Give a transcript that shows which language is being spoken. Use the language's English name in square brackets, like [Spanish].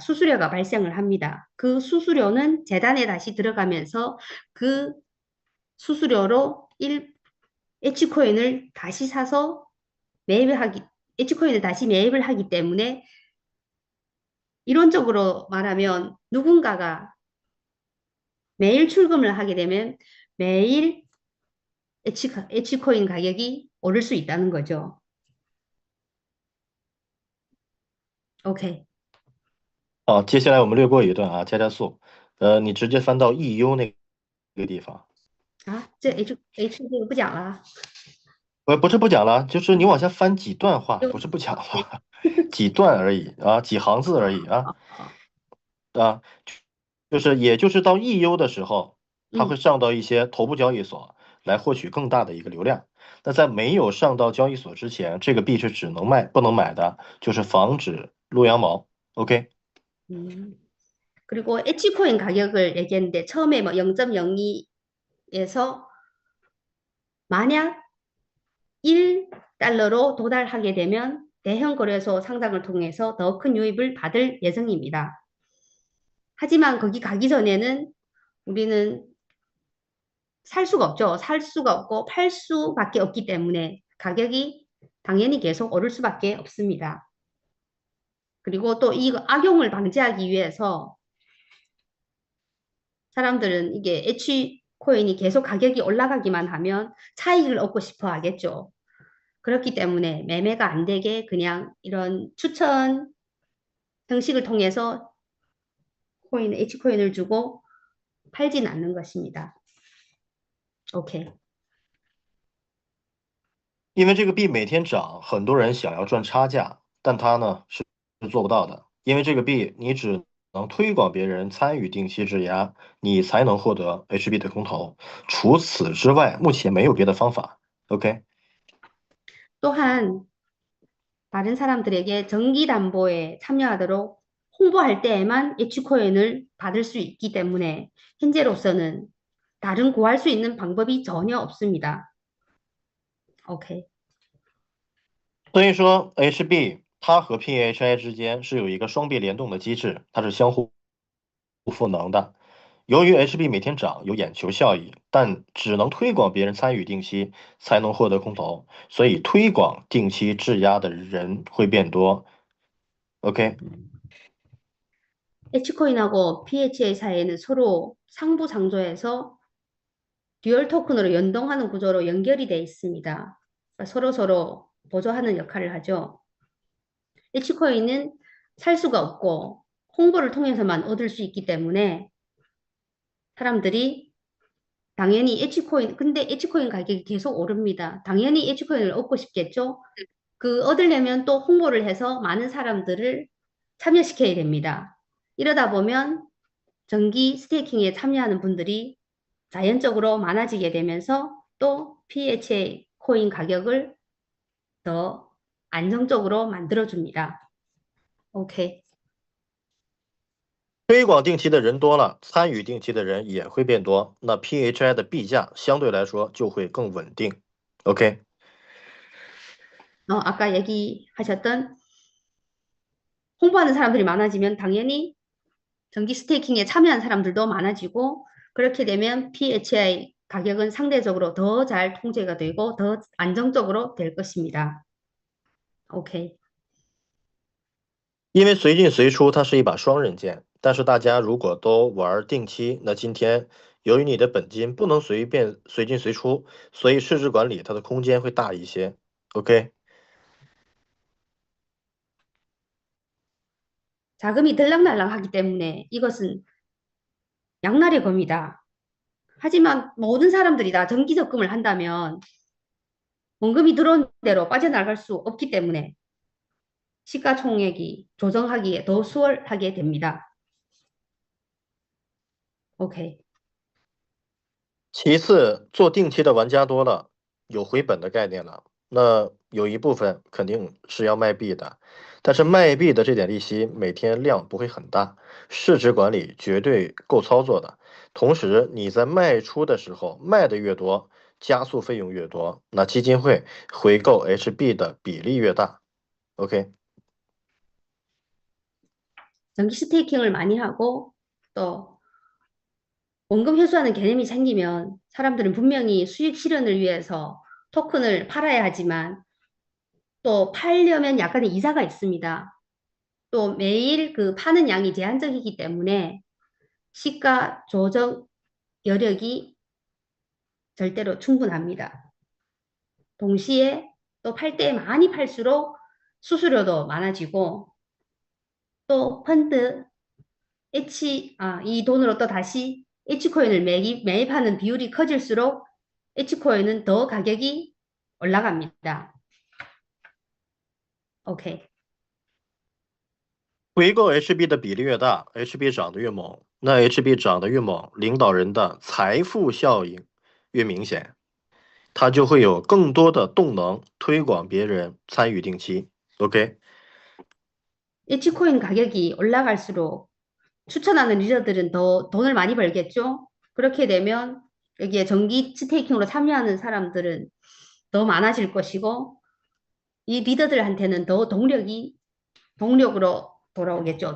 [Korean] 수수료가 발생을 합니다. 그 수수료는 재단에 다시 들어가면서 그 수수료로 H코인을 다시 사서 H코인을 다시 매입을 하기 때문에 이론적으로 말하면 누군가가 매일 출금을 하게 되면 매일 H코인 가격이 오를 수 있다는 거죠. OK， [Chinese] 好，接下来我们略过一段啊，加速。你直接翻到 EU 那个地方。啊，这 H 这个不讲了。不是不讲了，就是你往下翻几段话，不是不讲了，几段而已啊，几行字而已啊。啊，也就是到 EU 的时候，它会上到一些头部交易所来获取更大的一个流量。那在没有上到交易所之前，这个币是只能卖不能买的，就是防止撸羊毛。 OK。 [Korean] 그리고 H코인 가격을 얘기했는데 처음에 뭐 0.02에서 만약 1달러로 도달하게 되면 대형 거래소 상장을 통해서 더 큰 유입을 받을 예정입니다. 하지만 거기 가기 전에는 우리는 살 수가 없죠. 살 수가 없고 팔 수밖에 없기 때문에 가격이 당연히 계속 오를 수밖에 없습니다. 그리고 또 이 악용을 방지하기 위해서 사람들은 이게 H코인이 계속 가격이 올라가기만 하면 차익을 얻고 싶어 하겠죠. 그렇기 때문에 매매가 안 되게 그냥 이런 추천 형식을 통해서 H코인을 주고 팔진 않는 것입니다. OK。 [Chinese] 因为这个币每天涨，很多人想要赚差价，但它呢是做不到的。因为这个币你只能推广别人参与定期质押，你才能获得 HB 的空投。除此之外，目前没有别的方法。 OK。 [Korean] 또한 다른 사람들에게 정기담보에 참여하도록 홍보할 때에만 H코인을 받을 수 있기 때문에 현재로서는 다른 구할 수 있는 방법이 전혀 없습니다. OK。 [Chinese] 所以说 HB 它和 PHI 之间是有一个双币联动的机制，它是相互赋能的。由于 HB 每天涨有眼球效益，但只能推广别人参与定期才能获得空投，所以推广定期质押的人会变多。 OK。 [Korean] H코인하고 PHI 사이에는 서로 상부상조해서 듀얼 토큰으로 연동하는 구조로 연결이 되어 있습니다. 그러니까 서로 보조하는 역할을 하죠. H코인은 살 수가 없고 홍보를 통해서만 얻을 수 있기 때문에 사람들이 당연히 근데 H코인 가격이 계속 오릅니다. 당연히 H코인을 얻고 싶겠죠? 얻으려면 또 홍보를 해서 많은 사람들을 참여시켜야 됩니다. 이러다 보면 정기 스테이킹에 참여하는 분들이 자연적으로 많아지게 되면서 또 PHI 코인 가격을 더 안정적으로 만들어줍니다. 오케이. [Chinese] 推广定期的人多了，参与定期的人也会变多，那 PHI 的币价相对来说就会更稳定。 OK， [Korean] 아까 얘기하셨던 홍보하는 사람들이 많아지면 당연히 정기 스테이킹에 참여한 사람들도 많아지고 그렇게 되면 PHI 가격은 상대적으로 더 잘 통제가 되고 더 안정적으로 될 것입니다. OK， [Chinese] 因为随进随出它是一把双刃剑，但是大家如果都玩定期，那今天由于你的本金不能随便随进随出，所以市值管理它的空间会大一些。 OK， [Korean] 자금이 들락날락하기 때문에 이것은 양날의 검이다. 하지만 모든 사람들이 다 정기 적금을 한다면 원금이 들어온 대로 빠져나갈 수 없기 때문에 시가총액이 조정하기에 더 수월하게 됩니다. OK， [Chinese] 其次，做定期的玩家多了，有回本的概念了，那有一部分肯定是要卖币的，但是卖币的这点利息每天量不会很大，市值管理绝对够操作的。同时，你在卖出的时候卖的越多，加速费用越多，那基金会回购 HB 的比例越大。 OK， [Korean] 정기 스테이킹을 많이 하고 또 원금 회수하는 개념이 생기면 사람들은 분명히 수익 실현을 위해서 토큰을 팔아야 하지만 또 팔려면 약간의 이자가 있습니다. 또 매일 그 파는 양이 제한적이기 때문에 시가 조정 여력이 절대로 충분합니다. 동시에 또 팔 때 많이 팔수록 수수료도 많아지고 또 펀드 이 돈으로 또 다시 H코인을 매입하는 비율이 커질수록 H코인은 더 가격이 올라갑니다. OK， [Chinese] 回购 HB 的比例越大 ，HB 涨得越猛，那 HB 涨得越猛，领导人的财富效应越明显。他就会有更多的动能推广别人参与定期。 OK， [Korean] H코인 가격이 올라갈수록 추천하는 리더들은 더 돈을 많이 벌겠죠? 그렇게 되면 여기에 정기 스테이킹으로 참여하는 사람들은 더 많아질 것이고 이 리더들한테는 더 동력으로 돌아오겠죠.